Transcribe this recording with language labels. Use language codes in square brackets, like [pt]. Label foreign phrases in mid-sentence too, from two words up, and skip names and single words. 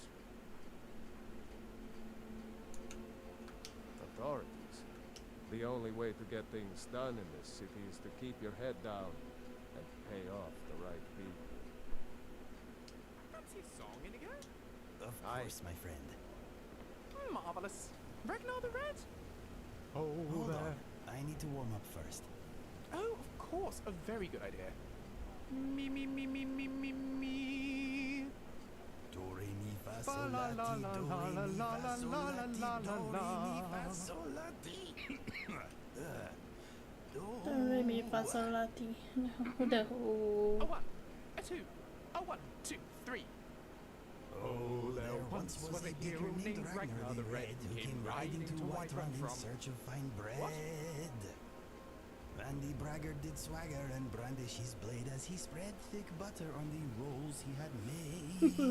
[en] Authorities, the only way to get things done in this city is to keep your head down and pay off the right people. Fancy a song, Inigo? Of course, my friend. Marvelous. Ragnar the Red? Hold on. I need to warm up first. Oh, of course. A very good idea. Me, me, me, me, me, me, me. Do, re, mi, fa, sol, la, ti, do, re, mi, fa, sol, la, ti, do, re, mi, fa, sol, la, ti. Do, re, mi, fa, sol, la, ti. No. A one, a two, a 1, 2, 3. Oh, there once was a hero named Ragnar the Red who came riding to Whiterun in search of fine bread. And the braggart did swagger and brandish his blade as he spread thick butter on the rolls he had made.